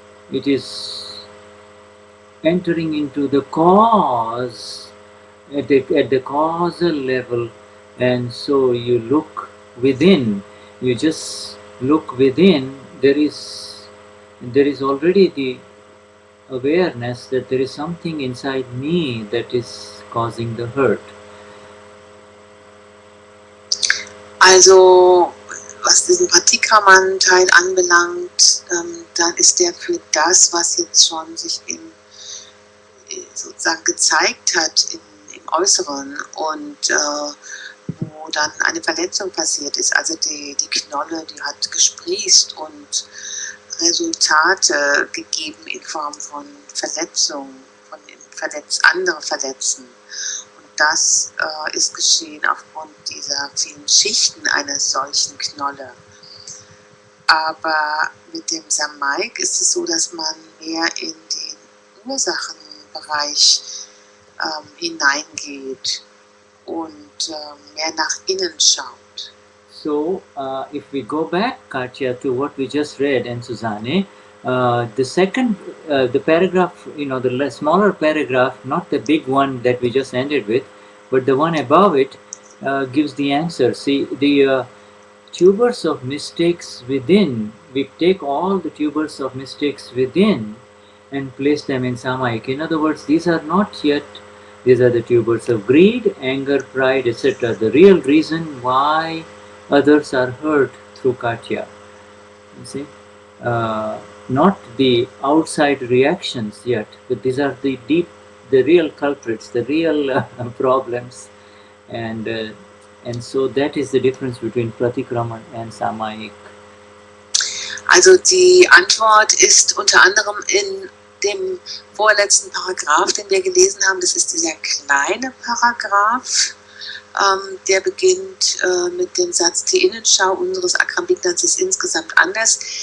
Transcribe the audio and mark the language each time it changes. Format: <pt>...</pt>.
<en>it is entering into the cause at the causal level, and so you look within. You just look within. There is already the awareness that there is something inside me that is causing the hurt.</en> <de>Also, was diesen Pratikraman-Teil anbelangt, dann ist der für das, was jetzt schon sich sozusagen gezeigt hat im Äußeren und wo dann eine Verletzung passiert ist. Also die Knolle, die hat gesprießt und Resultate gegeben in Form von Verletzung, von andere Verletzen. Und das ist geschehen aufgrund dieser vielen Schichten einer solchen Knolle. Aber mit dem Samayik ist es so, dass man mehr in den Ursachenbereich hineingeht und mehr nach innen schaut.</de> <en>So, if we go back, Katja, to what we just read, and Susanne, the second, the paragraph, the smaller paragraph, not the big one that we just ended with, but the one above it gives the answer. See, the tubers of mistakes within, we take all the tubers of mistakes within and place them in Samayik. In other words, these are the tubers of greed, anger, pride, etc. The real reason why others are hurt through Katja. You see, not the outside reactions yet, but these are the real culprits, the real problems, and so that is the difference between pratikraman and Samayik.</en> <de>Also die Antwort ist unter anderem in dem vorletzten Paragraph, den wir gelesen haben. Das ist dieser kleine Paragraph. Der beginnt mit dem Satz, die Innenschau unseres Akram Vignans ist insgesamt anders.</de>